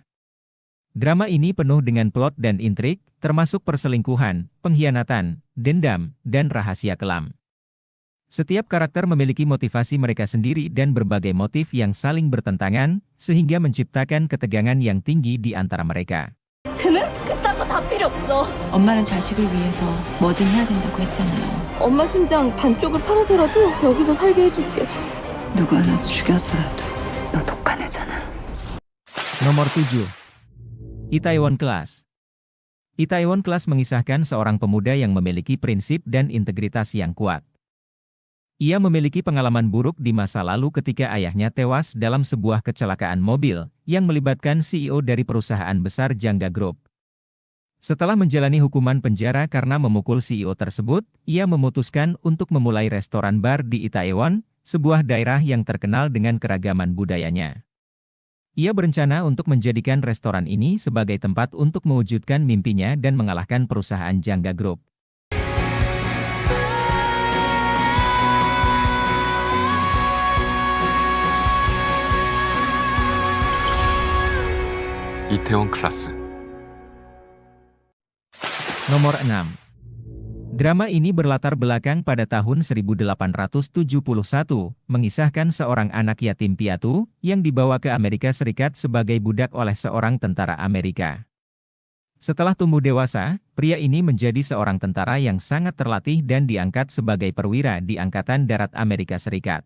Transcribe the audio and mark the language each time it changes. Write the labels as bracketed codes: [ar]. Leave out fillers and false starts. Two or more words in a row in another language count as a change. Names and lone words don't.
[id] Drama ini penuh dengan plot dan intrik, termasuk perselingkuhan, pengkhianatan, dendam, dan rahasia kelam. Setiap karakter memiliki motivasi mereka sendiri dan berbagai motif yang saling bertentangan, sehingga menciptakan ketegangan yang tinggi di antara mereka. [ko] 쟤는 그딴 거 다 필요 없어. 엄마는 자식을 위해서 뭐든 해야 된다고 했잖아요. 엄마 심장 반쪽을 팔아서라도 여기서 살게 해줄게. 누구 하나 죽여서라도 너 독한 애잖아. [id] Nomor 7. Itaewon Class. Itaewon Class mengisahkan seorang pemuda yang memiliki prinsip dan integritas yang kuat. Ia memiliki pengalaman buruk di masa lalu ketika ayahnya tewas dalam sebuah kecelakaan mobil yang melibatkan CEO dari perusahaan besar Jangga Group. Setelah menjalani hukuman penjara karena memukul CEO tersebut, ia memutuskan untuk memulai restoran bar di Itaewon, sebuah daerah yang terkenal dengan keragaman budayanya. Ia berencana untuk menjadikan restoran ini sebagai tempat untuk mewujudkan mimpinya dan mengalahkan perusahaan Jangga Group. 이태원 클라스. Nomor 6. Drama ini berlatar belakang pada tahun 1871, mengisahkan seorang anak yatim piatu yang dibawa ke Amerika Serikat sebagai budak oleh seorang tentara Amerika. Setelah tumbuh dewasa, pria ini menjadi seorang tentara yang sangat terlatih dan diangkat sebagai perwira di Angkatan Darat Amerika Serikat.